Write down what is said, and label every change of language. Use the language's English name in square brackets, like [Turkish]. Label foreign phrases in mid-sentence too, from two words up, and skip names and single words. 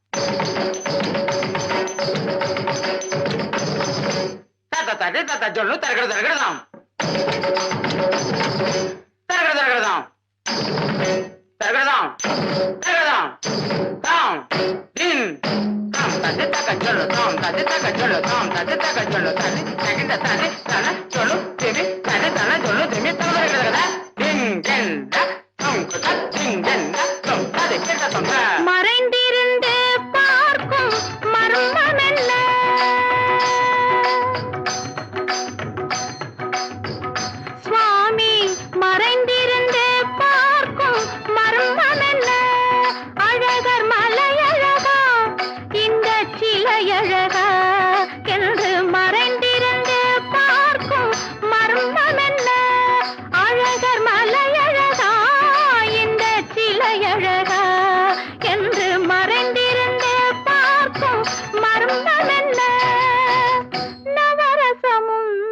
[Tamil] Tata tati tajonno taka dam. Taka dam. Tagadam, down, din, dam, tadi taka jolo, dam, tadi taka jolo, dam, tadi taka jolo, tadi, tadi, tana, jolo, demi, tadi, tana, jolo, demi, tagada, ding, den, da, dum, kuda, ding, den, da, dum, tadi, kita tunda. மறைந்திருந்து பார்க்கும் மர்மமெல்ல சுவாமி மறைந்திருந்து பார்க்கும் மர்மமெல்ல அழகர் மலையழகா இந்த சிலையழகா என்று மறைந்திருந்து பார்க்கும் மர்மமெல்ல அழகர் மலையழகா இந்த சிலையழகா என்று மறைந்திருந்து பார்க்கும் மர்மமெல்ல நவரசமும்